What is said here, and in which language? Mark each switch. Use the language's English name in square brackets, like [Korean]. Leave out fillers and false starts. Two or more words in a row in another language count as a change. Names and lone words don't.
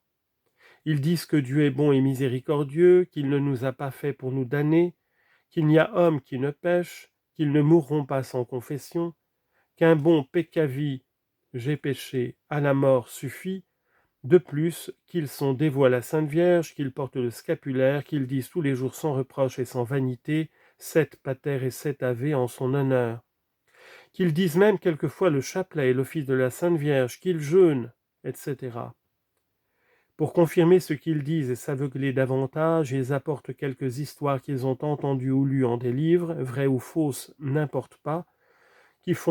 [French] Ils disent que Dieu est bon et miséricordieux, qu'il ne nous a pas fait pour nous damner, qu'il n'y a homme qui ne pêche, qu'ils ne mourront pas sans confession, qu'un bon peccavi, j'ai péché, à la mort suffit, de plus qu'ils sont dévots à la Sainte Vierge, qu'ils portent le scapulaire, qu'ils disent tous les jours sans reproche et sans vanité, 7 pater et 7 ave en son honneur, qu'ils disent même quelquefois le chapelet et l'office de la Sainte Vierge, qu'ils jeûnent, etc. Pour confirmer ce qu'ils disent et s'aveugler davantage, ils apportent quelques histoires qu'ils ont entendues ou lues en des livres, vraies ou fausses, n'importe pas, qui font